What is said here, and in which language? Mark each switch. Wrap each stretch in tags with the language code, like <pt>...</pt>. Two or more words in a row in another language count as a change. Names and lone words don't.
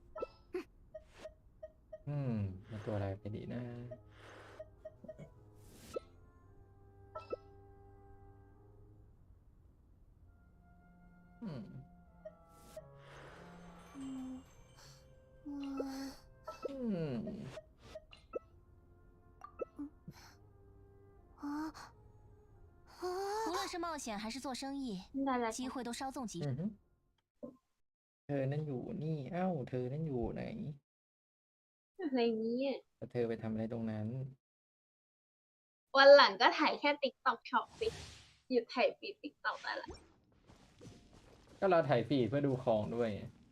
<th>มาตัวอะไรไปดีนะอืม อืม</th> <zh>无论是冒险还是做生意，</zh> <th>ได้แล้ว</th> <zh>机会都稍纵即 อื 逝。</zh> <th>อฮึเธอนั่นอยู่นี่เอ้าเธอนั่นอยู่ไหน อะไรนี้ แล้วเธอไปทำอะไรตรงนั้น วันหลังก็ถ่ายแค่ TikTok Shop สิหยุดถ่ายฟีด TikTok ได้ละ ก็เราถ่ายฟีดเพื่อดูของด้วยไง</th>